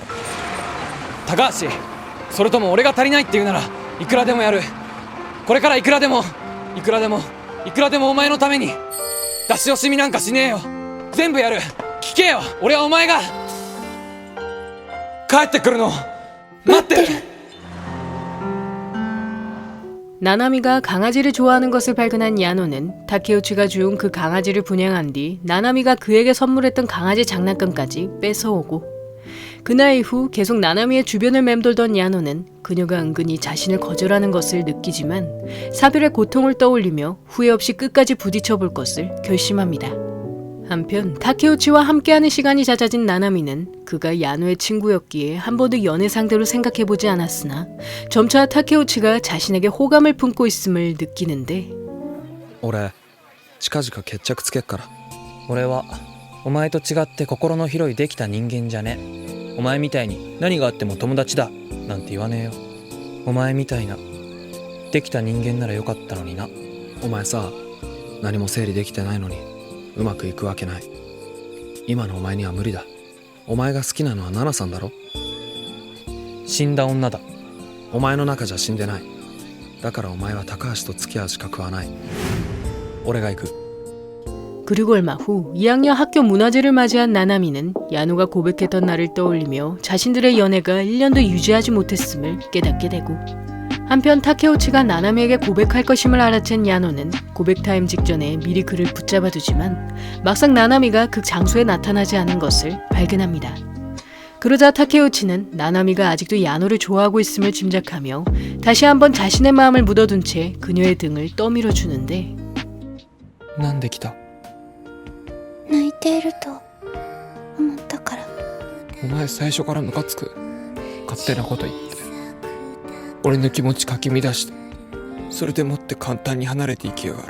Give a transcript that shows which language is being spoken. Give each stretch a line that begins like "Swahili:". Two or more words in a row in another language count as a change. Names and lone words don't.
Japanese: 高橋、それとも俺が足りないって言うならいくらでもやる。これからいくらでもお前のために出し惜しみなんかしねえよ。全部やる。聞けよ、俺はお前が帰ってくるの待ってる。
Korean: 나나미가 강아지를 좋아하는 것을 발견한 야노는 타케우치가 주운 그 강아지를 분양한 뒤 나나미가 그에게 선물했던 강아지 장난감까지 뺏어오고, 그날 이후 계속 나나미의 주변을 맴돌던 야노는 그녀가 은근히 자신을 거절하는 것을 느끼지만 사별의 고통을 떠올리며 후회 없이 끝까지 부딪혀볼 것을 결심합니다. 한편 타케우치와 함께하는 시간이 잦아진 나나미는 그가 야노의 친구였기에 한 번도 연애 상대로 생각해보지 않았으나 점차 타케우치가 자신에게 호감을 품고 있음을 느끼는데,
Japanese: 俺近々決着つけっから。俺はお前と違って心の広いできた人間じゃねえ。お前みたいに何があっても友達だなんて言わねえよ。お前みたいなできた人間ならよかったのにな。お前さ、何も整理できてないのにうまくいくわけない。今のお前には無理だ。お前が好きなのはナナさんだろ。死んだ女だ。お前の中じゃ死んでない。だからお前は高橋と付き合う資格はない。俺が行く。
Korean: 그리고 얼마 후 2학년 학교 문화제를 맞이한 나나미는 야노가 고백했던 날을 떠올리며 자신들의 연애가 1년도 유지하지 못했음을 깨닫게 되고, 한편 타케우치가 나나미에게 고백할 것임을 알아챈 야노는 고백 타임 직전에 미리 그를 붙잡아두지만 막상 나나미가 그 장소에 나타나지 않은 것을 발견합니다. 그러자 타케우치는 나나미가 아직도 야노를 좋아하고 있음을 짐작하며 다시 한번 자신의 마음을 묻어둔 채 그녀의 등을 떠밀어 주는데,
Japanese: なんで来た。泣いていると思ったから。お前最初からムカつく。勝手なこと言って俺の気持ちかき乱して、それでもって簡単に離れていきやがる。